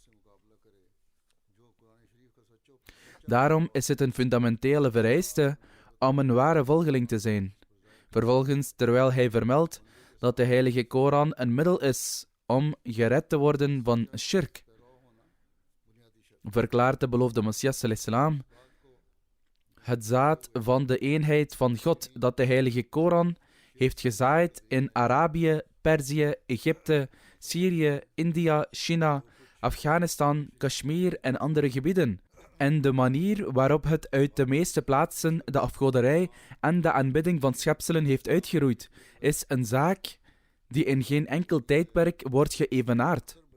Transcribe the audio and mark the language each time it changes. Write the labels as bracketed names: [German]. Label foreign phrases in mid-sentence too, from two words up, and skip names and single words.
[Dutch] Daarom is het een fundamentele vereiste om een ware volgeling te zijn. Vervolgens, terwijl hij vermeldt dat de heilige Koran een middel is om gered te worden van shirk, verklaart de beloofde Messias [Arabic] صلى الله عليه وسلم: [Dutch] het zaad van de eenheid van God dat de heilige Koran heeft gezaaid in Arabië, Perzië, Egypte, Syrië, India, China, Afghanistan, Kashmir en andere gebieden. En de manier waarop het uit de meeste plaatsen de afgoderij en de aanbidding van schepselen heeft uitgeroeid, is een zaak die in geen enkel tijdperk wordt geëvenaard.